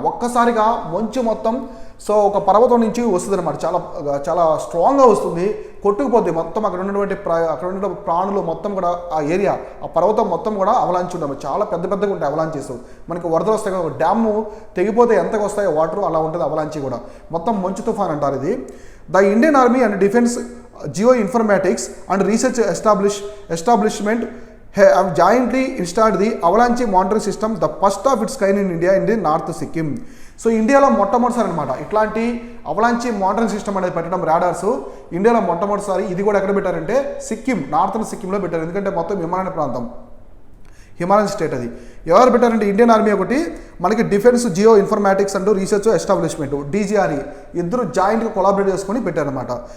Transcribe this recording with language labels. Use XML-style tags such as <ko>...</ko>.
<te>ఒక్కసారిగా మంచు మొత్తం, సో ఒక పర్వతం నుంచి వస్తుంది అనమాట, చాలా చాలా స్ట్రాంగ్గా వస్తుంది, కొట్టుకుపోద్ది మొత్తం. అక్కడ ఉన్న ప్రాణులు మొత్తం కూడా, ఆ ఏరియా, ఆ పర్వతం మొత్తం కూడా అవలాంచి ఉండవు. చాలా పెద్దగా ఉంటాయి అవలాంచెస్. మనకి వరదలు వస్తాయి కదా, డ్యాము తెగిపోతే ఎంతగా వస్తాయో వాటర్, అలా ఉంటుంది అవలాంచి కూడా. మొత్తం మంచు తుఫాన్ అంటారు ఇది.</te> <en>The Indian army and defence geoinformatics and research establishment have jointly installed the avalanche monitoring system, the first of its kind in India in the North Sikkim.</en> <te>So ఇండియాలో మొట్టమొదటిసారి అనమాట ఇట్లాంటి అవలాంచి మానిటరింగ్ సిస్టమ్ అనేది పెట్టడం, రాడార్స్ ఇండియాలో మొట్టమొదటిసారి. ఇది కూడా ఎక్కడ పెట్టారంటే సిక్కిం, నార్థన్ సిక్కింలో పెట్టారు. ఎందుకంటే మొత్తం హిమాలయ ప్రాంతం, హిమాలయన్ స్టేట్ అది. ఎవరు పెట్టారంటే ఇండియన్ ఆర్మీ ఒకటి, మనకి defence Jio informatics and research establishment DGRE ఇద్దరు జాయింట్గా కొలాబరేట్ చేసుకొని పెట్టారనమాట.</te>